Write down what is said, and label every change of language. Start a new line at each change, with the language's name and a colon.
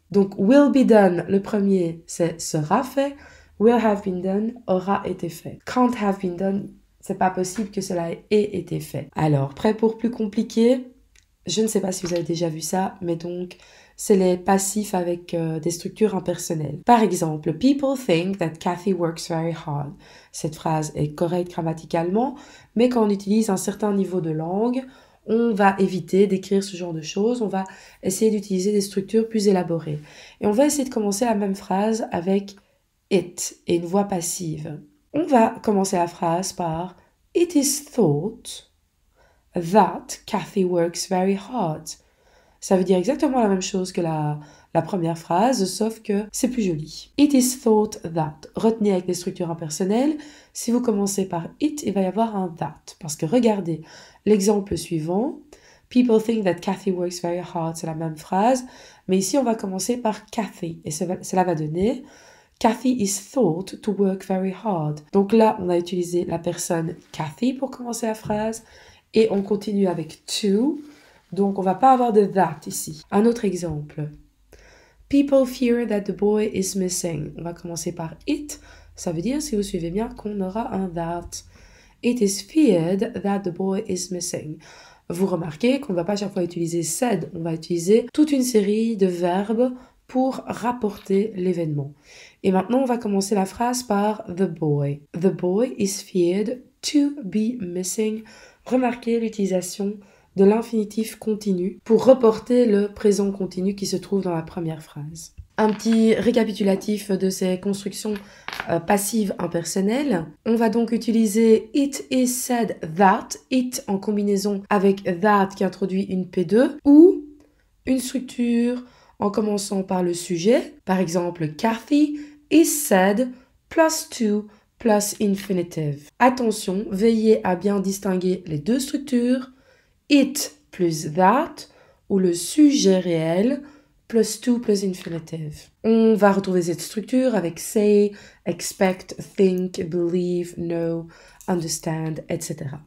French: Donc will be done, le premier, c'est sera fait. Will have been done, aura été fait. Can't have been done, c'est pas possible que cela ait été fait. Alors, prêt pour plus compliqué? Je ne sais pas si vous avez déjà vu ça, mais donc, c'est les passifs avec des structures impersonnelles. Par exemple,
English: people think that Kathy works very hard.
French: Cette phrase est correcte grammaticalement, mais quand on utilise un certain niveau de langue, on va éviter d'écrire ce genre de choses, on va essayer d'utiliser des structures plus élaborées. Et on va essayer de commencer la même phrase avec it et une voix passive. On va commencer la phrase par
English: It is thought that Kathy works very hard.
French: Ça veut dire exactement la même chose que la première phrase, sauf que c'est plus joli.
English: It is thought that.
French: Retenez avec les structures impersonnelles, si vous commencez par it, il va y avoir un that. Parce que regardez, l'exemple suivant,
English: people think that Kathy works very hard,
French: c'est la même phrase, mais ici on va commencer par Kathy, et cela va donner
English: Kathy is thought to work very hard.
French: Donc là, on a utilisé la personne Kathy pour commencer la phrase, et on continue avec to. Donc, on va pas avoir de that ici. Un autre exemple.
English: People fear that the boy is missing.
French: On va commencer par it. Ça veut dire, si vous suivez bien, qu'on aura un that.
English: It is feared that the boy is missing.
French: Vous remarquez qu'on ne va pas à chaque fois utiliser said. On va utiliser toute une série de verbes pour rapporter l'événement. Et maintenant, on va commencer la phrase par the boy.
English: The boy is feared to be missing.
French: Remarquez l'utilisation de l'infinitif continu pour reporter le présent continu qui se trouve dans la première phrase. Un petit récapitulatif de ces constructions passives impersonnelles. On va donc utiliser
English: it is said that,
French: it en combinaison avec that qui introduit une P2, ou une structure en commençant par le sujet. Par exemple,
English: Kathy is said plus to plus infinitive.
French: Attention, veillez à bien distinguer les deux structures. It plus that, ou le sujet réel, plus to plus infinitive. On va retrouver cette structure avec say, expect, think, believe, know, understand, etc.